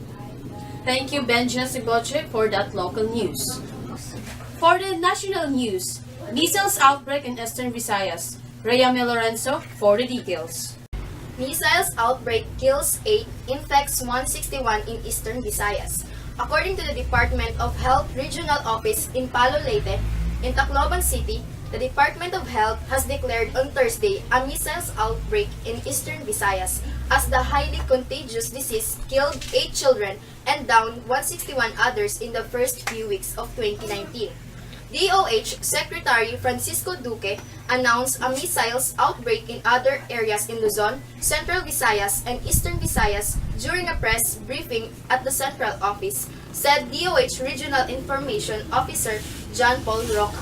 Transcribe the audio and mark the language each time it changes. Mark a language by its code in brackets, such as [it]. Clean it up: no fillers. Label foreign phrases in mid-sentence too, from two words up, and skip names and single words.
[en] Thank you, Ben Jessiboche, for that local news. For the national news, measles outbreak in Eastern Visayas. Rayame Lorenzo for the details. Measles outbreak kills 8, infects 161 in Eastern Visayas. According to the Department of Health Regional Office in Palo Leyte, in Tacloban City, the Department of Health has declared on Thursday a measles outbreak in Eastern Visayas as the highly contagious disease killed 8 children and downed 161 others in the first few weeks of 2019. DOH Secretary Francisco Duque announced a measles outbreak in other areas in Luzon, Central Visayas, and Eastern Visayas during a press briefing at the central office, said DOH Regional Information Officer John Paul Roca.